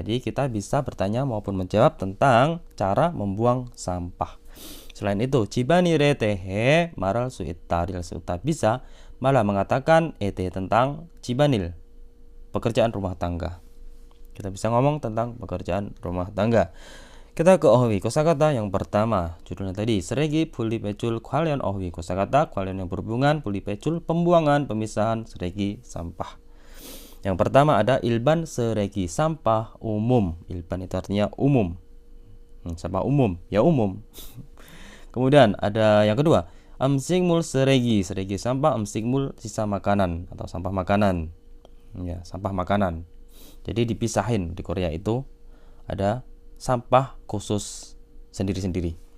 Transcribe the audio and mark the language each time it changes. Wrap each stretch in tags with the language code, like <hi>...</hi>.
<id>Jadi kita bisa bertanya maupun menjawab tentang cara membuang sampah. Selain itu,</id> <ko>집안일에 대해 말할 수 있다,</ko> <id>이럴 수 있다, bisa, malah mengatakan ete tentang 집안일, pekerjaan rumah tangga. Kita bisa ngomong tentang pekerjaan rumah tangga. Kita ke 어휘 kosakata yang pertama. Judulnya tadi</id> <ko>쓰레기 분리 배출 관련 어휘</ko> <id>kosakata 관련 yang berhubungan, 분리 배출 pembuangan, pemisahan 쓰레기 sampah. Yang pertama ada 일반 쓰레기 sampah umum. 일반 itu artinya umum. Sampah umum, ya umum. Kemudian ada yang kedua, 음식물 쓰레기. 쓰레기 sampah, 음식물 sisa makanan atau sampah makanan. Ya, sampah makanan. Jadi dipisahin di Korea itu ada sampah khusus sendiri-sendiri.</id>